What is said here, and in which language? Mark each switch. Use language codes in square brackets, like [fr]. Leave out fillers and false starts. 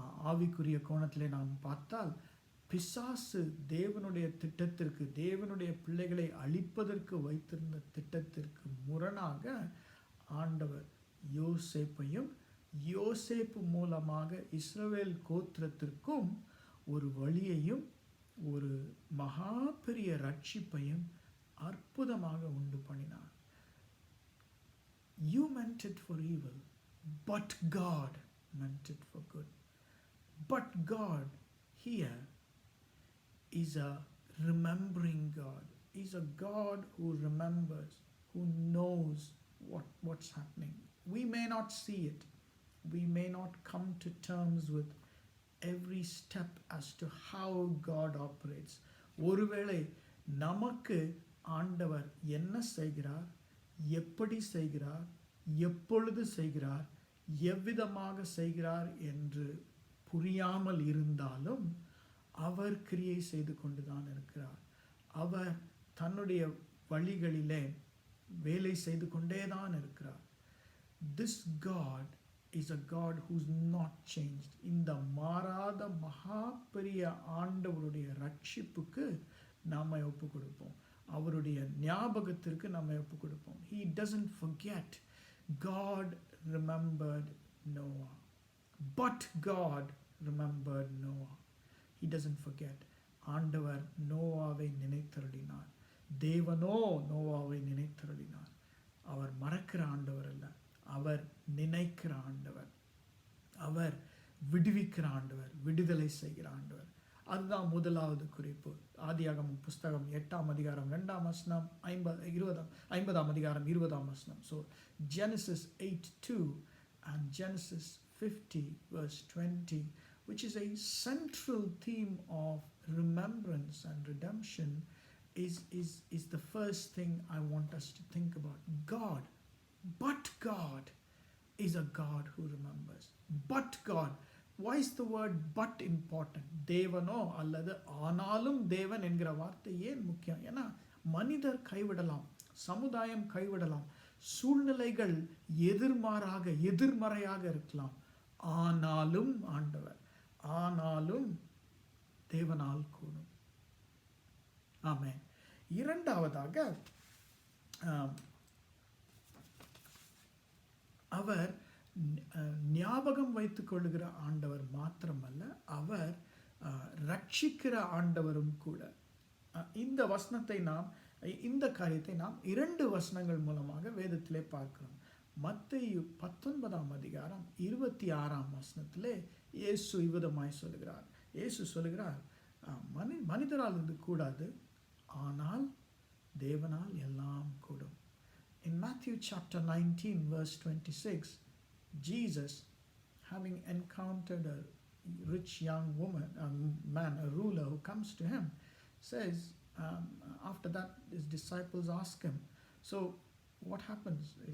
[ta] ஆவிக்குரிய கோணத்திலே நாம் பார்த்தால் பிசாசு தேவனுடைய திட்டத்திற்கு, தேவனுடைய பிள்ளைகளை அழிப்பதற்கு வைத்திருந்த திட்டத்திற்கு முரணாக ஆண்டவர் யோசேப்பையும் யோசேப்பு மூலமாக இஸ்ரவேல் கோத்திரத்திற்கும் ஒரு வழியையும் ஒரு மகா பெரிய ரட்சிப்பையும் அற்புதமாக உண்டு பண்ணினார். [en] You meant it for evil, but God meant it for good. But God here is a remembering God. He's a God who remembers, who knows what's happening. We may not see it. We may not come to terms with every step as to how God operates. [ta] ஒருவேளை நமக்கு ஆண்டவர் என்ன செய்கிறார், எப்படி செய்கிறார், எப்பொழுது செய்கிறார், எவ்விதமாக செய்கிறார் என்று புரியாமல் இருந்தாலும் அவர் கிரியை செய்து கொண்டுதான் இருக்கிறார். அவர் தன்னுடைய வழிகளிலே வேலை செய்து கொண்டேதான் இருக்கிறார். [en] This God is a God who's not changed. [ta] இந்த மாறாத மகா பெரிய ஆண்டவருடைய ரட்சிப்புக்கு நாம ஒப்பு கொடுப்போம், அவருடைய ஞாபகத்திற்கு நம்ம ஒப்பு கொடுப்போம். [en] He doesn't forget. God remembered Noah. But God remembered Noah. He doesn't forget. [ta] ஆண்டவர் நோவாவை நினைத்தருளினார். தேவனோ நோவாவை நினைத்தருளினார். அவர் மறக்கிற ஆண்டவர் அல்ல, அவர் நினைக்கிற ஆண்டவர், அவர் விடுவிக்கிற ஆண்டவர், விடுதலை செய்கிற ஆண்டவர். அதுதான் முதலாவது குறிப்பு. ஆதியாகமம் புஸ்தகம் 8ஆம் அதிகாரம் 2ஆம் வசனம், 50ஆம் அதிகாரம் 20ஆம் வசனம். [en] So Genesis 8:2 and Genesis 50 verse 20, which is a central theme of remembrance and redemption, is the first thing I want us to think about. God, but God is a God who remembers. But God. Why is the word but important? [ta] தேவனோ அல்லது ஆனாலும் தேவன் என்கிற வார்த்தை ஏன் முக்கியம்? ஏன்னா மனிதர் கைவிடலாம், சமுதாயம் கைவிடலாம், சூழ்நிலைகள் எதிர்மறையாக இருக்கலாம். ஆனாலும் ஆண்டவர், ஆனாலும் தேவனால் கூடும். ஆமென். இரண்டாவதாக அவர் ஞாபகம் வைத்துக் கொள்ளுகிற ஆண்டவர் மாத்திரமல்ல, அவர் ரட்சிக்கிற ஆண்டவரும் கூட. இந்த வசனத்தை இந்த காரியத்தை நாம் 2 வசனங்கள் மூலமாக வேதத்திலே பார்க்கிறோம். மத்தேயு 19ஆம் அதிகாரம் 26ஆம் வசனத்திலே இயேசு இவ்விதமாய் சொல்லுகிறார். இயேசு சொல்லுகிறார், மனிதரால் இது கூடாது, ஆனால் தேவனால் எல்லாம் கூடும். [en] In Matthew chapter 19 verse 26, Jesus, having encountered a rich young man, a ruler who comes to him, says, after that his disciples ask him, so what happens?